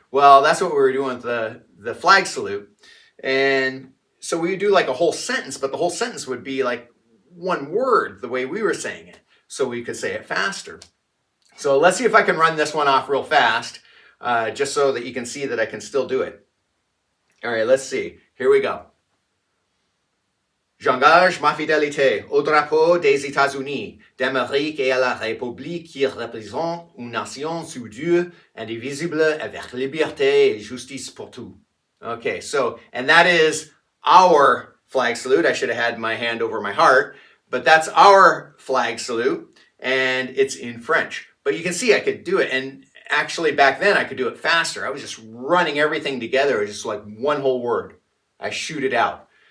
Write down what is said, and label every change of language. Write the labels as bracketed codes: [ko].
[en] Well, that's what we were doing with the flag salute. And so we would do like a whole sentence, but the whole sentence would be like one word the way we were saying it. So we could say it faster. So let's see if I can run this one off real fast, just so that you can see that I can still do it. All right, let's see. Here we go. [fr] J'engage ma fidélité au drapeau des États-Unis, d'Amérique et à la République qui représente une nation soudure, indivisible, avec liberté et justice pour tous. [en] Okay, so, and that is our flag salute. I should have had my hand over my heart, but that's our flag salute, and it's in French. But you can see I could do it, and actually back then I could do it faster. I was just running everything together, just like one whole word. I shoot it out.